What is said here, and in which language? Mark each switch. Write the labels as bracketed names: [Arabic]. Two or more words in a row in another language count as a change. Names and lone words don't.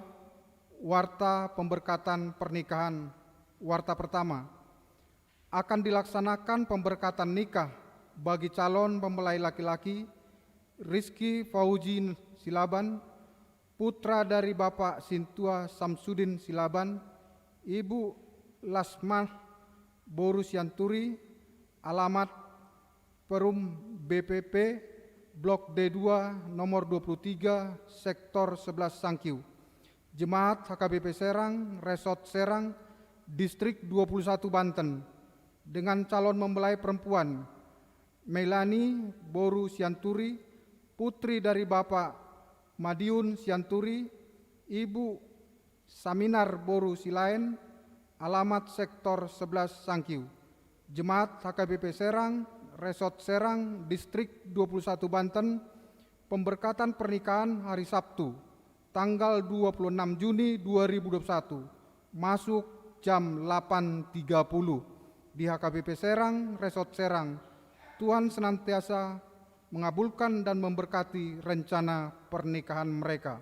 [Indonesian] Warta pemberkatan pernikahan. Warta pertama, akan dilaksanakan pemberkatan nikah bagi calon mempelai laki-laki Rizky Fauji Silaban, putra dari Bapak Sintua Samsudin Silaban, Ibu Lasmah Boru Sianturi, alamat Perum BPP Blok D2 nomor 23 Sektor 11 Sangkiu. Jemaat HKBP Serang, Resort Serang, Distrik 21 Banten, dengan calon mempelai perempuan Melani Boru Sianturi, putri dari Bapak Madiun Sianturi, Ibu Saminar Boru Silaen, alamat Sektor 11 Sangkiu, Jemaat HKBP Serang, Resort Serang, Distrik 21 Banten, pemberkatan pernikahan hari Sabtu, tanggal 26 Juni 2021, masuk jam 8.30 di HKBP Serang, Resort Serang. Tuhan senantiasa mengabulkan dan memberkati rencana pernikahan mereka.